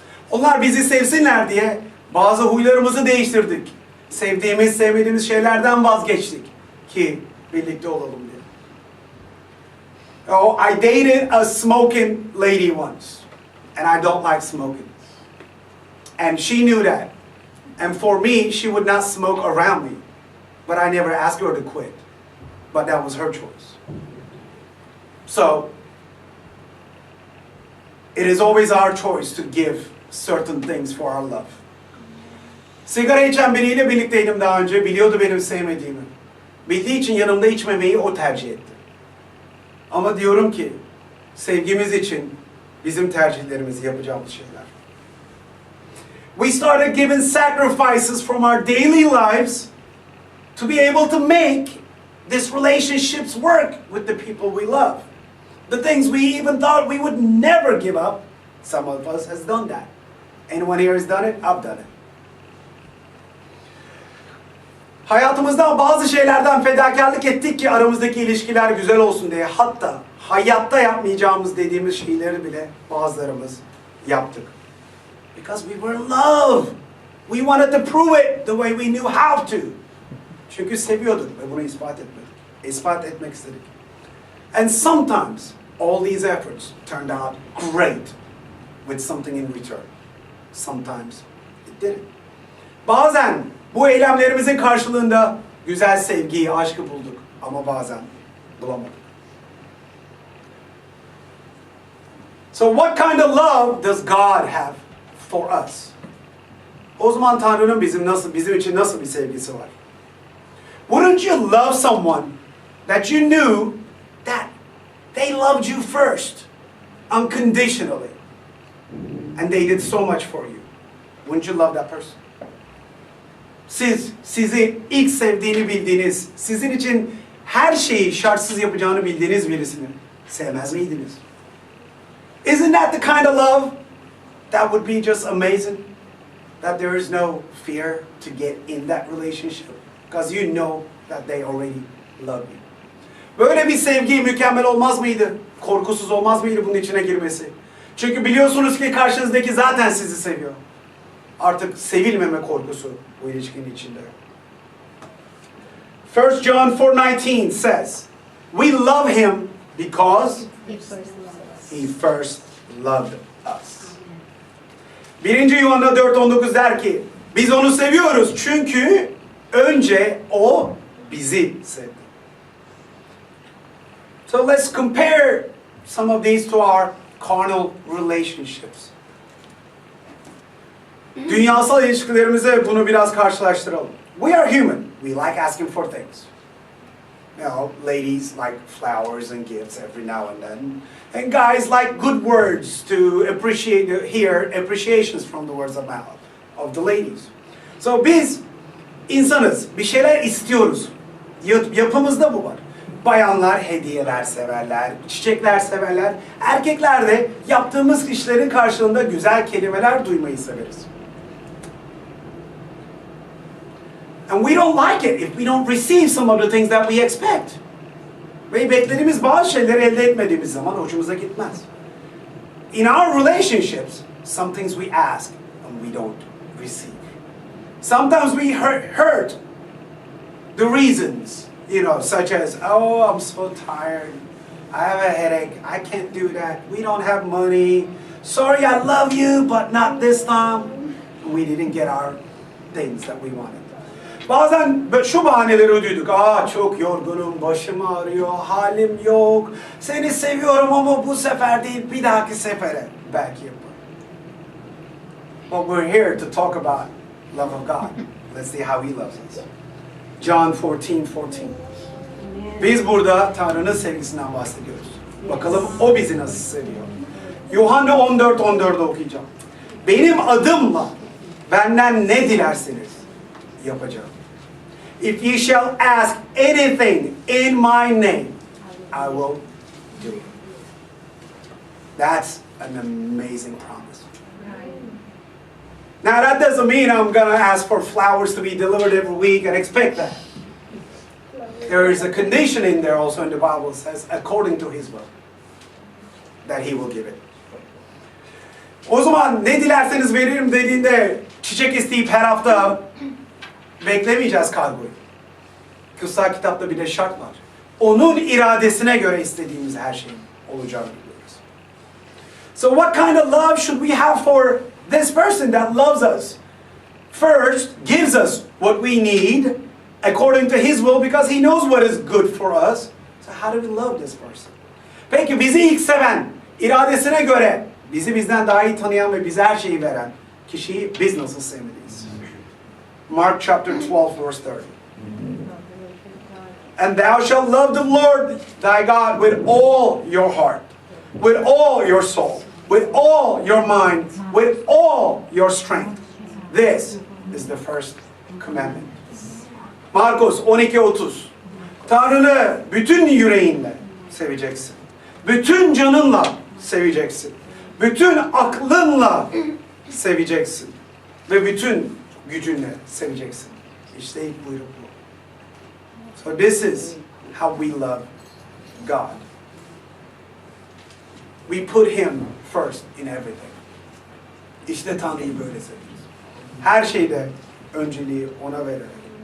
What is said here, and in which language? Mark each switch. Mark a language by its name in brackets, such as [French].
[Turkish] Onlar bizi sevsinler diye bazı huylarımızı değiştirdik. Sevdiğimiz, sevmediğimiz şeylerden vazgeçtik ki birlikte olalım diye. [English] Oh, I dated a smoking lady once, and I don't like smoking. And she knew that. And for me, she would not smoke around me. But I never asked her to quit. But that was her choice. So, it is always our choice to give certain things for our love. [Turkish] Sigara içen biriyle birlikteydim daha önce. Biliyordu benim sevmediğimi. Bildiği için yanımda içmemeyi o tercih etti. Ama diyorum ki, sevgimiz için bizim tercihlerimizi yapacağımız şeyler. [English] We started giving sacrifices from our daily lives to be able to make these relationships work with the people we love. The things we even thought we would never give up, some of us has done that. Anyone here has done it? I've done it. [Turkish] Hayatımızdan bazı şeylerden fedakarlık ettik ki aramızdaki ilişkiler güzel olsun diye. Hatta hayatta yapmayacağımız dediğimiz şeyleri bile bazılarımız yaptık. [English] Because we were in love. We wanted to prove it the way we knew how to. [Turkish] Çünkü seviyorduk ve bunu ispat etmek istedik. [English] And sometimes all these efforts turned out great with something in return. Sometimes it didn't. [Turkish] Bazen bu eylemlerimizin karşılığında güzel sevgiyi, aşkı bulduk ama bazen bulamadık. [English] So what kind of love does God have for us? [Turkish] O zaman Tanrı'nın bizim için nasıl bir sevgisi var? [English] Wouldn't you love someone that you knew that they loved you first, unconditionally, and they did so much for you? Wouldn't you love that person? [Turkish] Sizi ilk sevdiğini bildiğiniz, sizin için her şeyi şartsız yapacağını bildiğiniz birisini sevmez miydiniz? [English] Isn't that the kind of love that would be just amazing? That there is no fear to get in that relationship because you know that they already love you. [Turkish] Böyle bir sevgi mükemmel olmaz mıydı? Korkusuz olmaz mıydı bunun içine girmesi? Çünkü biliyorsunuz ki karşınızdaki zaten sizi seviyor. Artık sevilmeme korkusu bu ilişkinin içinde. [English] 1 John 4:19 says, "We love him because he first loved us." [Turkish] 1. Yuhanna 4:19 der ki, biz onu seviyoruz çünkü önce o bizi sevdi. [English] So let's compare some of these to our carnal relationships. [Turkish] Dünyasal ilişkilerimize bunu biraz karşılaştıralım. [English] We are human. We like asking for things. You know, ladies like flowers and gifts every now and then. And guys like good words to hear appreciations from the words of mouth of the ladies. [Turkish] So biz insanız. Bir şeyler istiyoruz. Yapımızda bu var. Bayanlar hediyeler severler, çiçekler severler. Erkekler de yaptığımız işlerin karşılığında güzel kelimeler duymayı severiz. [English] And we don't like it if we don't receive some of the things that we expect. [Turkish] Ve beklediğimiz bazı şeyleri elde etmediğimiz zaman hoşumuza gitmez. [English] In our relationships, some things we ask and we don't receive. Sometimes we hurt the reasons, you know, such as, oh, I'm so tired. I have a headache. I can't do that. We don't have money. Sorry, I love you, but not this time. We didn't get our things that we wanted. [Turkish] Bazen şu bahaneleri duyduk. Çok yorgunum, başım ağrıyor, halim yok. Seni seviyorum ama bu sefer değil, bir dahaki sefere belki yaparım. [English] But we're here to talk about love of God. Let's see how He loves us. John 14:14. [Turkish] Biz burada Tanrı'nın sevgisinden bahsediyoruz. Bakalım O bizi nasıl seviyor. Yuhanna 14:14'ü okuyacağım. Benim adımla benden ne dilerseniz yapacağım. [English] If you shall ask anything in my name, I will do it. That's an amazing promise. Now that doesn't mean I'm going to ask for flowers to be delivered every week and expect that. There is a condition in there also in the Bible that says, according to His will, that He will give it. [Turkish] O zaman ne dilerseniz veririm dediğinde çiçek isteyip her hafta beklemeyeceğiz kargoyu. Kutsal kitapta bir de şart var. Onun iradesine göre istediğimiz her şeyin olacağını biliyoruz. [English] So what kind of love should we have for this person that loves us? First, gives us what we need according to His will because He knows what is good for us. So how do we love this person? [Turkish] Peki bizi ilk seven, iradesine göre bizi bizden daha iyi tanıyan ve bize her şeyi veren kişiyi biz nasıl sevmeliyiz? [English] Mark chapter 12 verse 30. And thou shalt love the Lord thy God with all your heart, with all your soul, with all your mind, with all your strength. This is the first commandment. [Turkish] Markos 12:30. Tanrı'nı bütün yüreğinle seveceksin. Bütün canınla seveceksin. Bütün aklınla seveceksin. Ve bütün gücünle seveceksin. İşte ilk buyruk bu. [English] So this is how we love God. We put Him first in everything. [Turkish] İşte Tanrı'yı böyle seviyoruz. Her şeyde önceliği ona vererek.